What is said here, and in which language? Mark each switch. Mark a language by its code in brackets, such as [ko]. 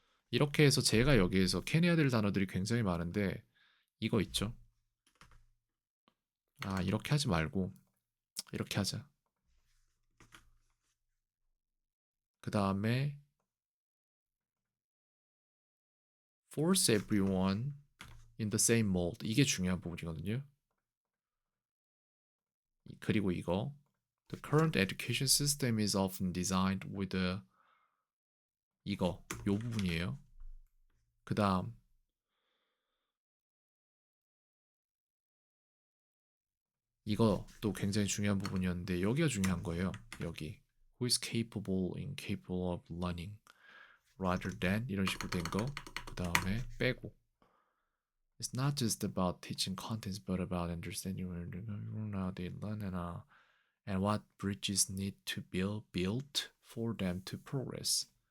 [ko] 이렇게 해서 제가 여기에서 캐내야 될 단어들이 굉장히 많은데 이거 있죠? 이렇게 하지 말고 이렇게 하자. 그 다음에 [en] force everyone in the same mold. [ko] 이게 중요한 부분이거든요. [en] 그리고 [ko] 이거 [en] The current education system is often designed with a [ko] 이거 요 부분이에요. 그 다음 이것도 굉장히 중요한 부분이었는데 여기가 중요한 거예요. 여기 [en] Who is capable, incapable of learning rather than [ko] 이런 식으로 된 거. 그 다음에 빼고 [en] It's not just about teaching contents but about understanding how they learn and what bridges need to be built for them to progress.